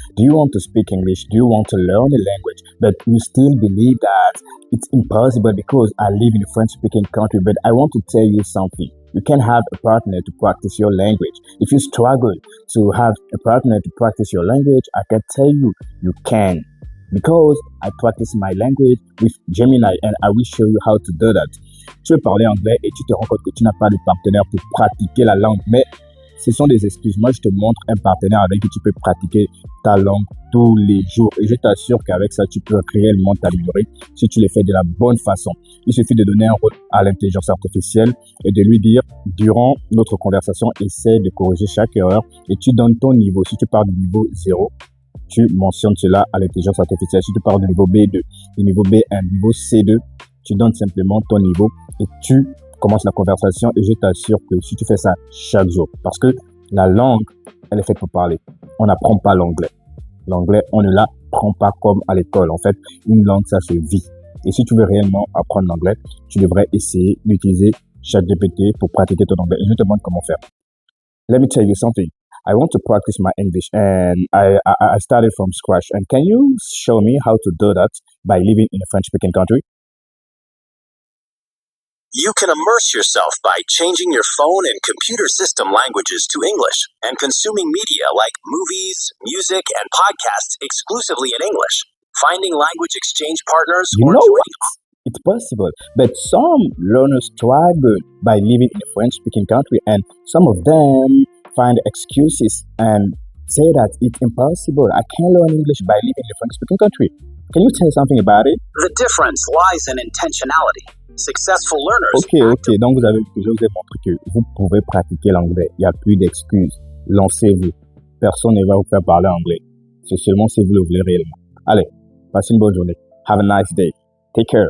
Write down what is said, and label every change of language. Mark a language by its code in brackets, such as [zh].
[en] Do you want to speak English? Do you want to learn a language? But you still believe that it's impossible because I live in a French-speaking country. But I want to tell you something. You can have a partner to practice your language. If you struggle to have a partner to practice your language, I can tell you, you can. Because I practice my language with Gemini and I will show you how to do that. [fr] Tu veux parler anglais et tu te rends compte que tu n'as pas de partenaire pour pratiquer la langue, mais ce sont des excuses. Moi, je te montre un partenaire avec qui tu peux pratiquer ta langue tous les jours. Et je t'assure qu'avec ça, tu peux réellement t'améliorer si tu le fais de la bonne façon. Il suffit de donner un rôle à l'intelligence artificielle et de lui dire, durant notre conversation, essaie de corriger chaque erreur et tu donnes ton niveau. Si tu pars du niveau 0, tu mentionnes cela à l'intelligence artificielle. Si tu pars du niveau B2, du niveau B1, du niveau C2, tu donnes simplement ton niveau et tu commences la conversation et je t'assure que si tu fais ça chaque jour, parce que la langue, elle est faite pour parler. On n'apprend pas l'anglais. L'anglais, on ne l'apprend pas comme à l'école. En fait, une langue, ça se vit. Et si tu veux réellement apprendre l'anglais, tu devrais essayer d'utiliser ChatGPT pour pratiquer ton anglais. Et je te demande comment faire. [en] Let me tell you something. I want to practice my English and I started from scratch. And can you show me how to do that by living in a French-speaking country? You can immerse yourself by changing your phone and computer system languages to English and consuming media like movies, music, and podcasts exclusively in English. Finding language exchange partners You or know joining. what? It's possible, but some learners struggle by living in a French-speaking country, and some of them find excuses and say that it's impossible. I can't learn English by living in a French-speaking country. Can you tell something about it? The difference lies in intentionality. Successful learners Ok. [fr] Donc, je vous ai montré que vous pouvez pratiquer l'anglais. Il n'y a plus d'excuses. Lancez-vous. Personne ne va vous faire parler anglais. C'est seulement si vous le voulez réellement. Allez, passez une bonne journée. [en] Have a nice day. Take care.